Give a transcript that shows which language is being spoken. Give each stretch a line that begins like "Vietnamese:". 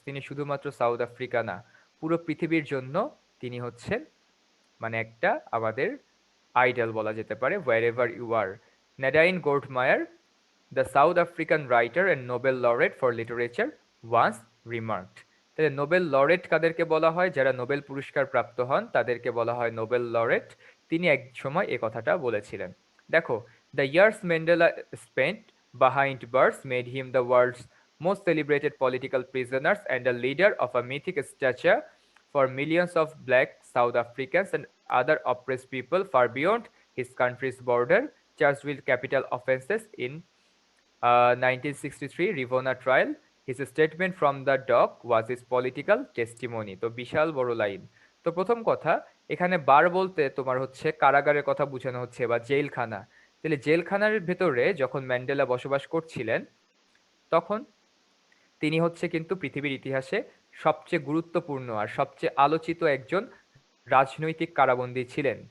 Bangla: তিনি শুধুমাত্র south Africa না, পুরো পৃথিবীর জন্য তিনি হচ্ছেন মানে একটা আমাদের আইডল বলা যেতে পারে।
English: wherever you are। Nadine Gordimer, the South African writer and Nobel laureate for literature, once remarked.
Bangla: তাহলে নোবেল লরেট কাদেরকে বলা হয়? যারা নোবেল পুরস্কার প্রাপ্ত হন তাদেরকে বলা হয় নোবেল লরেট। তিনি এক সময় এ কথাটা বলেছিলেন।
English: দেখো, the years Mandela spent behind bars made him the world's most celebrated political prisoners and a leader of a mythic stature for millions of black South Africans and other oppressed people far beyond his country's border, charged with capital offenses in 1963 Rivona trial। His statement from the dock was his political testimony।
Bangla: তো বিশাল বড় line. তো প্রথম কথা, এখানে বার বলতে তোমার হচ্ছে কারাগারের কথা বোঝানো হচ্ছে বা জেলখানা। তাহলে জেলখানার ভেতরে যখন ম্যান্ডেলা বসবাস করছিলেন, তখন তিনি হচ্ছে কিন্তু পৃথিবীর ইতিহাসে সবচেয়ে গুরুত্বপূর্ণ আর সবচেয়ে আলোচিত একজন রাজনৈতিক কারাবন্দী ছিলেন।